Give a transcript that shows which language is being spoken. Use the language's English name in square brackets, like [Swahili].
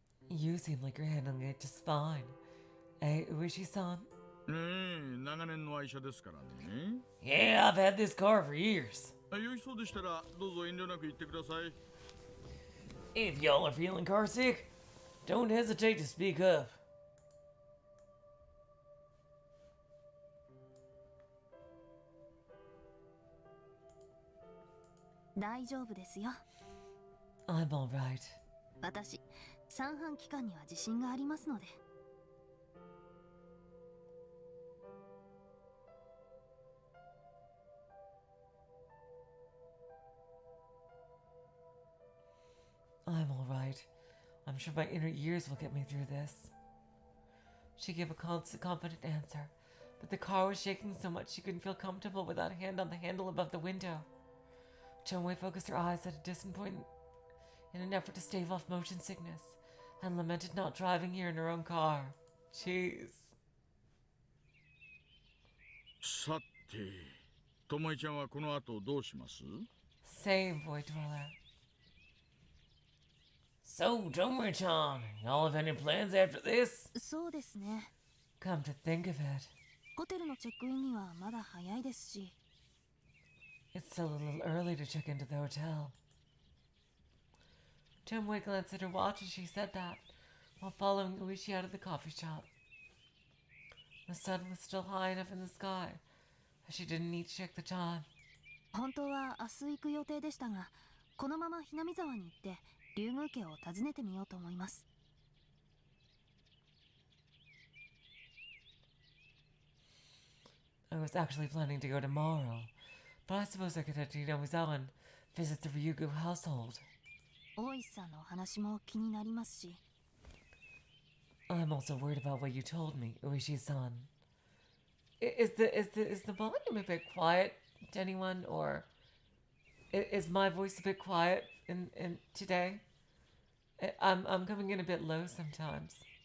[English] You seem like you're handling it just fine. Hey, Uishi-san? [Japanese] 長年の愛車ですからね。 [English] Yeah, I've had this car for years. [Japanese] よしそうでしたらどうぞ遠慮なく言ってください。 [English] If y'all are feeling carsick, don't hesitate to speak up. [Japanese] 大丈夫ですよ。 [English] I'm alright. [Japanese] 私、三半規管には自信がありますので。 [English] I'm sure my inner ears will get me through this. She gave a confident answer, but the car was shaking so much she couldn't feel comfortable without a hand on the handle above the window. Tomoe focused her eyes at a distant point in an effort to stave off motion sickness, and lamented not driving here in her own car. Jeez. [Japanese] さて、ともえちゃんはこの後どうします？ [English] Same, Void Dweller. So, Tomoe-chan, y'all have any plans after this? [Japanese] そうですね。 [English] Come to think of it, [Japanese] ホテルのチェックインにはまだ早いですし。 [English] it's still a little early to check into the hotel. Tomoe glanced at her watch as she said that, while following Uishi out of the coffee shop. The sun was still high enough in the sky, as she didn't need to check the time. [Japanese] 本当は明日行く予定でしたが、このままひなみ沢に行って竜宮家を訪ねてみようと思います。 [English] I was actually planning to go tomorrow, but I suppose I could head to Hinamizawa and visit the Ryugu household. [Japanese] 大石さんのお話も気になりますし。 [English] I'm also worried about what you told me, Uishi-san. Is the volume a bit quiet to anyone, or is my voice a bit quiet in today? I'm coming in a bit low sometimes.